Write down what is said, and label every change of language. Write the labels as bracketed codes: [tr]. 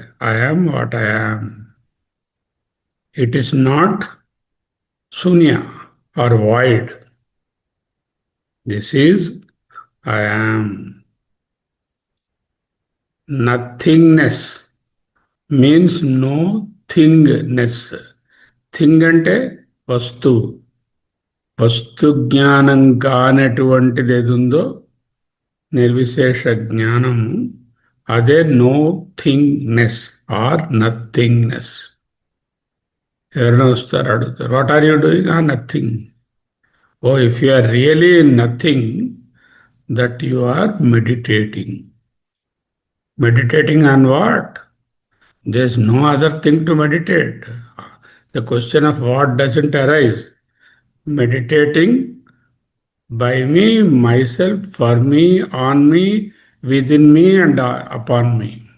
[en] I am what I am. It is not Sunya or void. This is I am. Nothingness means no thingness. [te] Thing అంటే వస్తువు. వస్తు జ్ఞానం కానటువంటిది ఏది ఉందో, నిర్విశేష జ్ఞానము, అదే [en] No thingness or nothingness. [te] ఎవరైనా వస్తారు, అడుగుతారు, [en] What are you doing? Nothing. Oh, if you are really nothing, that you are meditating. Meditating on what? There's no other thing to meditate. The question of what doesn't arise. Meditating by me, myself, for me, on me, within me, and upon me.